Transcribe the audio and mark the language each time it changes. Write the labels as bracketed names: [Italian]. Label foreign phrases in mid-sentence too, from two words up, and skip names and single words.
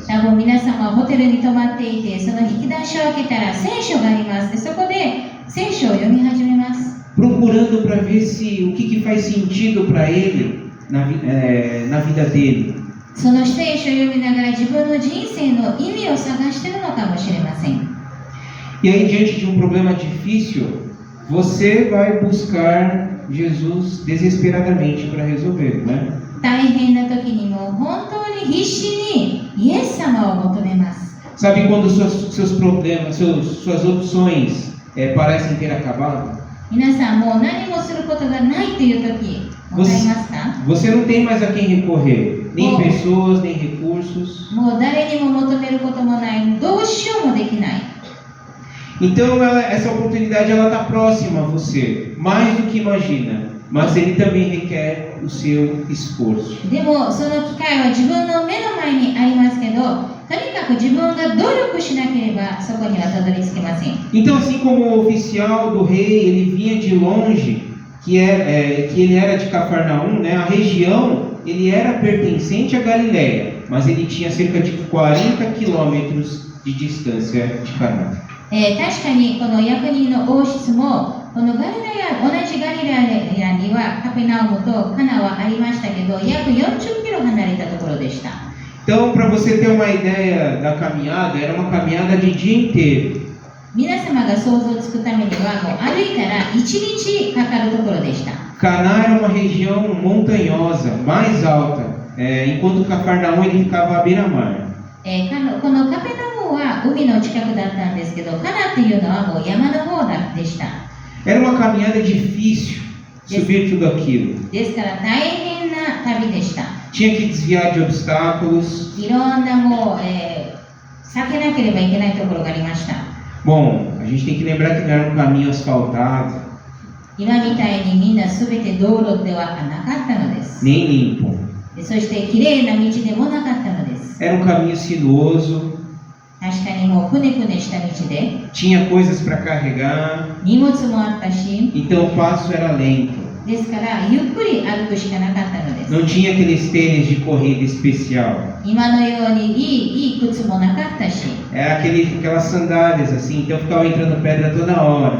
[Japanese] 多分皆様はホテルに泊まっていてその引き出しを開けたら聖書があります。でそこで聖書を読み始めます。 [Portuguese] Procurando para ver o que faz sentido para ele na vida dele. [Japanese] その聖書を読みながら自分の人生の意味を探しているのかもしれません。 [Portuguese] E aí, diante de um problema difícil, você vai buscar Jesus desesperadamente para resolver, né? [Japanese] 大変な時にも本当に必死にイエス様を求めます。 [Portuguese] Sabe quando seus problemas, suas opções parecem ter acabado? [Japanese] 皆さんもう何もすることがないという時、わかりますか？ [Portuguese] Você não tem mais a quem recorrer, nem pessoas, nem recursos. [Japanese] もう誰にも求めることもない、どうしようもできない。 [Portuguese] Então essa oportunidade ela está próxima a você, mais do que imagina, mas ele também requer o seu esforço. [Japanese] でもその機会は自分の目の前にありますけど、とにかく自分が努力しなければそこにはたどり着けません。 [Portuguese] Então assim como o oficial do rei ele vinha de longe que ele era de Cafarnaum, né? A região, ele era pertencente a Galileia, mas ele tinha cerca de 40 quilômetros de distância de Caná. [Japanese] 確かにこの役人の王室もこの同じガリレアにはカペナウムとカナはありましたけど、約40キロ離れたところでした。 [Portuguese] Então, para você ter uma ideia da caminhada, era uma caminhada de dia inteiro. [Japanese] 皆様が想像つくためにはもう歩いたら1日かかるところでした。 [Portuguese] Caná era uma região montanhosa, mais alta, enquanto Cafarnaum ele ficava à beira-mar. [Japanese] このカペナウムは海の近くだったんですけど、カナっていうのはもう山の方でした。 [Portuguese] Era uma caminhada difícil subir tudo aquilo. [Japanese] ですから大変な旅でした。 [Portuguese] Tinha que desviar de obstáculos. [Japanese] いろんなもう、避けなければいけないところがありました。 [Portuguese] Bom, a gente tem que lembrar que não era um caminho asfaltado, [Japanese] 今みたいにみんなすべて道路ではなかったのです。 [Portuguese] nem limpo. [Japanese] そしてきれいな道でもなかったのです。 [Portuguese] Era um caminho sinuoso, [Japanese] 確かにもうくねくねした道で [Portuguese] tinha coisas para carregar, [Japanese] 荷物もあったし、 [Portuguese] então o passo era lento. [Japanese] ですからゆっくり歩くしかなかったのです。 [Portuguese] Não tinha aqueles tênis de corrida especial. [Japanese] 今のようにいい靴もなかったし、 [Portuguese] Era aquelas sandálias assim, então ficava entrando pedra toda hora.